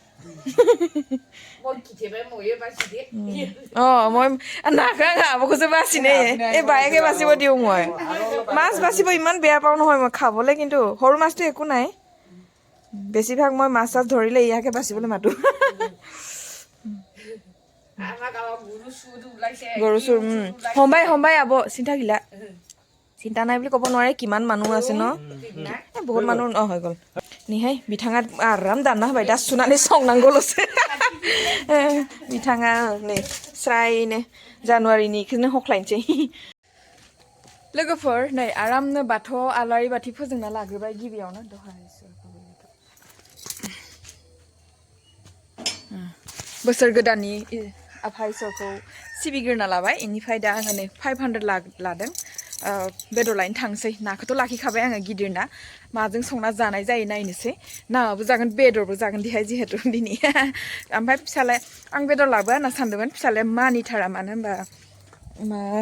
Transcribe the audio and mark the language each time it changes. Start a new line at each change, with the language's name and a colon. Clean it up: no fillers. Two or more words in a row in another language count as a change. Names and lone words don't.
Assamese: মই নাখা খাব খোজো বাচিনে এই বায়েকে বাচিব দিওঁ মই মাছ বাচিব ইমান বেয়া পাওঁ নহয় মই খাবলৈ কিন্তু সৰু মাছটো একো নাই বেছিভাগ মই মাছ চাছ ধৰিলে ইয়াকে বাচিবলৈ মাতো গৰু চুৰ সমবাই আব চিন্তা গিলা চিন্তা নাই বুলি ক'ব নোৱাৰে কিমান মানুহ আছে ন বহুত মানুহ হৈ গ'ল নিহাই
Bodo: बिथाङा आराम दानना होबाय दा सुनानै संनांगौल'सो बिथाङा नै स्रायनो जानुवारिनि इखौनो हख्लायनोसै लोगोफोर नै आरामनो बाथौ आलारि बाथि फोजोंना लाग्रोबाय गिबियावनो दहाय बोसोर गोदाननि आफा इसोरखौ सिबिग्रोना लाबाय इनिफ्राय दा आङो नै 500 लादों बेदर लायनो थांसै नाखौथ' लाखिखाबाय आङो गिदिर ना माजों संना जानाय जायो नायनोसै नाबो जागोन बेदरबो जागोन दिहाय जिहेतु दिनै ओमफ्राय फिसालाया आं बेदर लाबोआ होनना सानदोंमोन फिसालाया मानिथारा मानो होनबा मा